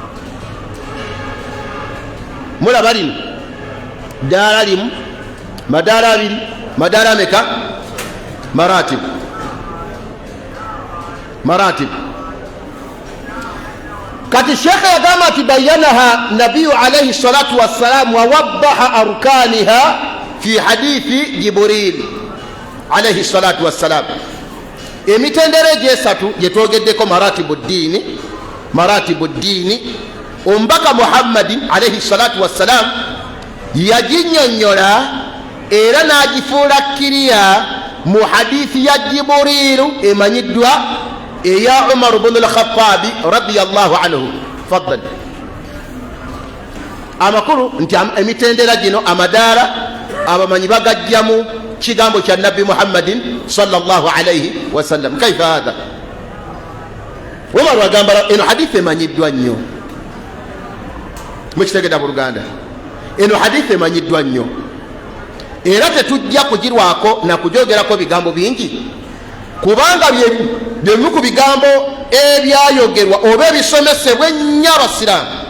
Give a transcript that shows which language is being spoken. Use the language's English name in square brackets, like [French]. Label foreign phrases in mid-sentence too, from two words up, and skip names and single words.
[Ganda] mulaba lino ddaala limu madaala abiri madaala ameka maratib kati shekhe yagamba [Arabic] ثم بينها النبي عليه الصلاة والسلام ووضحها أركانها في حديث جبريل عليه الصلاة والسلام [Ganda] emitendera egyesatu gyetwogeddeko maratibu ddiini omubaka muhammadin [Arabic] عليه الصلاة والسلام [Ganda] yaginyonyola era n'agifuula kiriya mu hadithi ya jibrilu emanyiddwa eya Umar ibn al-Khattabi [Arabic] رضي الله عنه. [Ganda] Faddal. Amakuru nti emitendera gino amadaala abamanyi bagajjamu kigambo kya Nabbi Muhammadin [Arabic] صلى الله عليه وسلم. كيف هذا? [Ganda] Umar wagamba eno hadithi emanyiddwa nnyo mukitegedde mu Luganda. Eno hadithi emanyiddwa nnyo era tetujja kugirwako na kujogerako bigambo bingi kubanga byebimu ku bigambo ebyayogerwa oba ebisomesebwa ennyo abasiraamu